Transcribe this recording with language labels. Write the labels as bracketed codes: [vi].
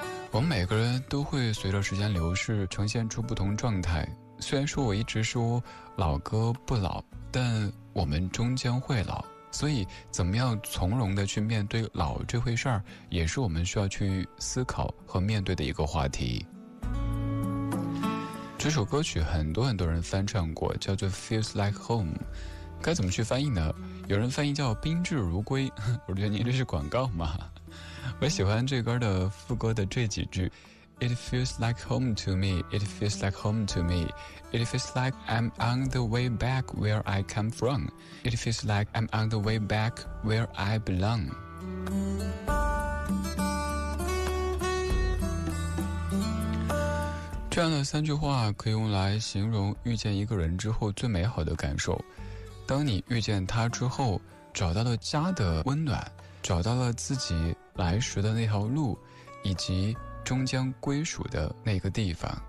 [zh] 我们每个人都会随着时间流逝呈现出不同状态，虽然说我一直说老歌不老，但我们终将会老，所以怎么样从容地去面对老这回事儿，也是我们需要去思考和面对的一个话题。这首歌曲很多很多人翻唱过，叫做 Feels Like Home， 该怎么去翻译呢？有人翻译叫宾至如归，我觉得您这是广告吗？我喜欢这歌的副歌的这几句， [en] It feels like home to me, It feels like home to me, It feels like I'm on the way back where I come from, It feels like I'm on the way back where I belong。 [zh] 这样的三句话可以用来形容遇见一个人之后最美好的感受，当你遇见他之后找到了家的温暖，找到了自己来时的那条路，以及终将归属的那个地方。